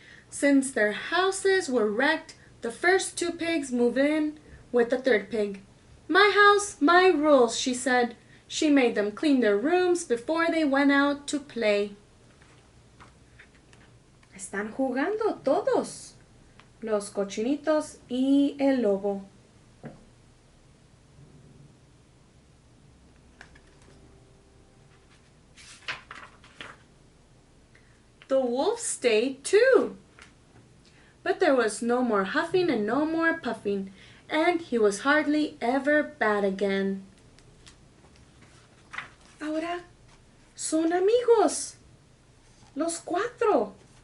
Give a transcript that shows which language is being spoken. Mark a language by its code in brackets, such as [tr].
[en] Since their houses were wrecked, the first two pigs moved in with the third pig. "My house, my rules," she said. She made them clean their rooms before they went out to play. [es] Están jugando todos, los cochinitos y el lobo. [en] The wolf stayed too. But there was no more huffing and no more puffing, and he was hardly ever bad again. [es] Ahora son amigos, los cuatro.